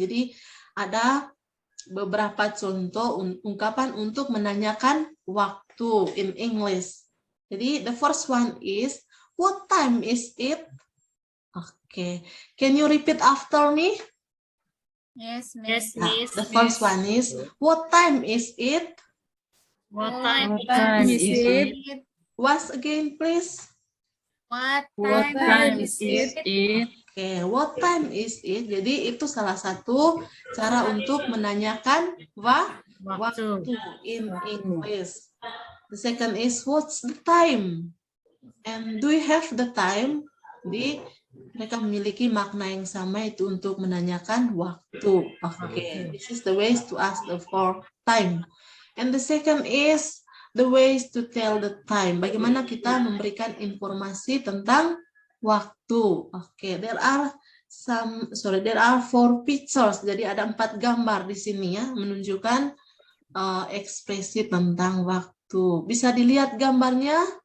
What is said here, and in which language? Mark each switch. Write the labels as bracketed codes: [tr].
[id] Jadi ada beberapa contoh ungkapan untuk menanyakan waktu [en] in English. Jadi the first one is, what time is it? Okay, can you repeat after me? Yes, Miss. The first one is, what time is it? What time is it? Once again, please. What What time time is is it? it? Oke, what time is it? [id] Jadi itu salah satu cara untuk menanyakan waktu [en] in English. The second is, what's the time? And do you have the time? [id] Jadi mereka memiliki makna yang sama, itu untuk menanyakan waktu. [en] Oke, this is the ways to ask for time. And the second is the ways to tell the time. [id] Bagaimana kita memberikan informasi tentang waktu. [en] Oke, there are 4 pictures. [id] Jadi ada 4 gambar di sini ya, menunjukkan ekspresi tentang waktu. Bisa dilihat gambarnya?